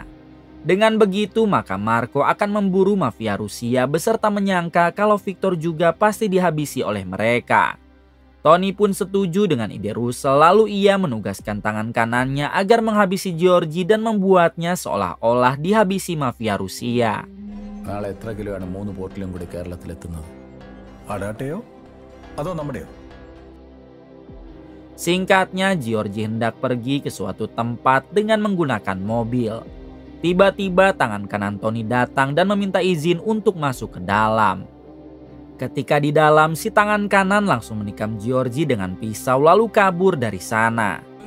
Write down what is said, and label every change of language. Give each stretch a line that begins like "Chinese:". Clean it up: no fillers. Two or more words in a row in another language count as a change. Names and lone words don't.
Indonesian: Dengan begitu maka Marco akan memburu mafia Rusia beserta menyangka kalau Victor juga pasti dihabisi oleh mereka. Tony pun setuju dengan ide Russell lalu ia menugaskan tangan kanannya agar menghabisi Giorgi dan membuatnya seolah-olah dihabisi mafia Rusia.
Malayalam: നാളെ എത്ര കിലോയാണ് 3 ബോട്ടിലും കൂടി കേരളത്തിലെത്തുന്നത്? അടാട്ടയോ അതോ നമ്മുടെയോ?
Indonesian: Singkatnya, Giorgi hendak pergi ke suatu tempat dengan menggunakan mobil. Tiba-tiba tangan kanan Tony datang dan meminta izin untuk masuk ke dalam. Ketika di dalam, si tangan kanan langsung menikam Giorgi dengan pisau lalu kabur dari sana.